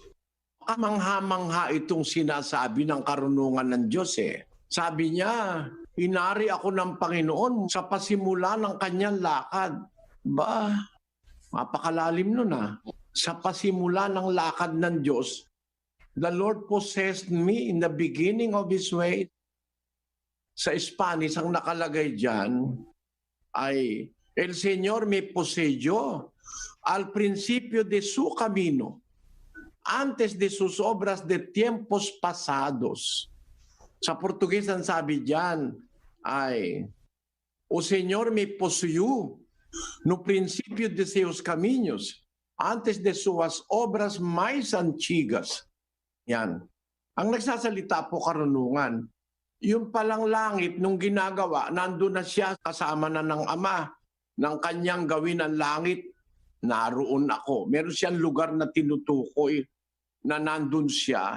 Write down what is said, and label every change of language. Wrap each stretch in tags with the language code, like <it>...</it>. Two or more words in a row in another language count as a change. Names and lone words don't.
<tl>Kamangha-mangha itong sinasabi ng karunungan ng Diyos eh. Sabi niya, inari ako ng Panginoon sa pasimula ng kanyang lakad. Ba, mapakalalim nun ah. Sa pasimula ng lakad ng Diyos,</tl> <en>the Lord possessed me in the beginning of His way.</en> <tl>Sa Spanish, ang nakalagay dyan ay,</tl> <es>El Señor me poseyó al principio de su camino, antes de sus obras de tiempos pasados.</es> <tl>Sa Portuguese, ang sabi dyan ay,</tl> <pt>O</pt> <es>Señor me poseyó</es> <pt>no princípio de seus caminhos, antes de suas obras mais antigas.</pt> <tl>Yan. Ang nagsasalita po karunungan. Yung palang langit nung ginagawa, nandun na siya kasama na ng Ama. Nang kanyang gawin ang langit, naroon ako. Meron siyang lugar na tinutukoy na nandun siya.</tl>